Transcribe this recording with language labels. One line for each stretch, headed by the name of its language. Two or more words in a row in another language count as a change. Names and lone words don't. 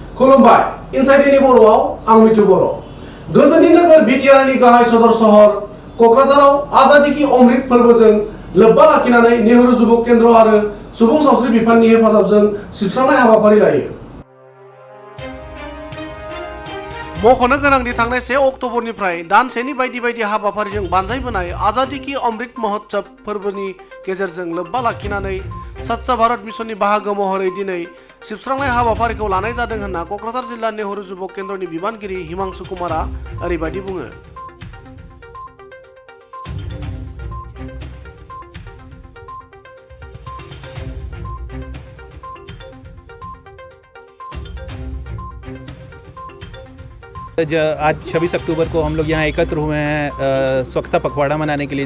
Bodo: खुलुमबाय इनसाइड बर'आव आं मिथु बर'। गोजोननि नोगोर बिटिआरनि गाहाय सदर सहर क'क्राझाराव आजादी की अमृत फोरबोजों लोब्बा लाखिनानै नेहरू जुब केन्द्र आरो सुबुं सावस्रि बिफाननि हेफाजाबजों सिबस्रांनाय हाबाफारि लायो। मख'नो गोनांदि थांनाय 1 अक्ट'बरनिफ्राय दानसेनि बायदि हाबाफारिजों बानजायबोनाय आजादी की अमृत महोत्सव फोरबोनि गेजेरजों लोब्बा लाखिनानै स्वच्छ भारत मिशननि बाहागो महरै दिनै सिबस्रांनाय हाबाफारिखौ लानाय जादों होनना क'क्राझार जिल्ला नेहरू जुब केन्द्रनि बिबानगिरि हिमांशु कुमारा ओरैबायदि बुङो।
Hindi: आज 26 अक्टूबर को हम लोग यहाँ एकत्र हुए हैं स्वच्छता पखवाड़ा मनाने के लिए।